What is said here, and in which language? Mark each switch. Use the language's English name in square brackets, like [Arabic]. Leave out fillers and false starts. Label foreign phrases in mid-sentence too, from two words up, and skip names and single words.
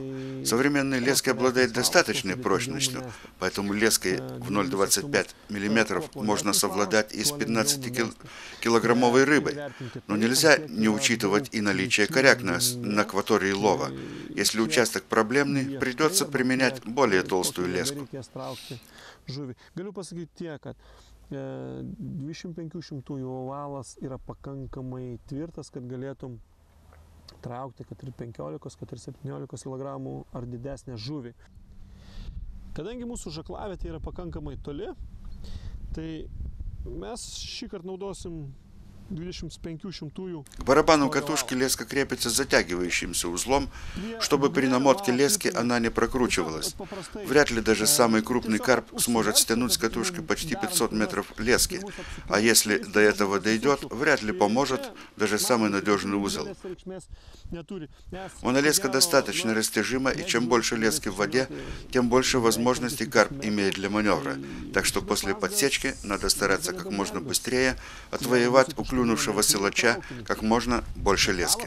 [Russian] Современные лески обладают достаточной прочностью, поэтому леской в 0,25 мм можно совладать и с 15-килограммовой рыбой. Но нельзя не учитывать и наличие коряк на акватории лова. Если участок проблемный, придется применять более толстую леску. [Lithuanian] Žuvį. Galiu pasakyti tiek, kad 2500 ovalas yra pakankamai tvirtas, kad galėtum traukti, kad ir 15, kad ir 17 kg ar didesnę žuvį. Kadangi mūsų žaklavietė yra pakankamai toli, tai mes šį kartą naudosim 2500. [Russian] К барабану катушки леска крепится затягивающимся узлом, чтобы при намотке лески она не прокручивалась. Вряд ли даже самый крупный карп сможет стянуть с катушки почти 500 метров лески, а если до этого дойдет, вряд ли поможет даже самый надежный узел. Монолеска достаточно растяжима, и чем больше лески в воде, тем больше возможностей карп имеет для маневра. Так что после подсечки надо стараться как можно быстрее отвоевать у клюнувшего силача как можно больше лески.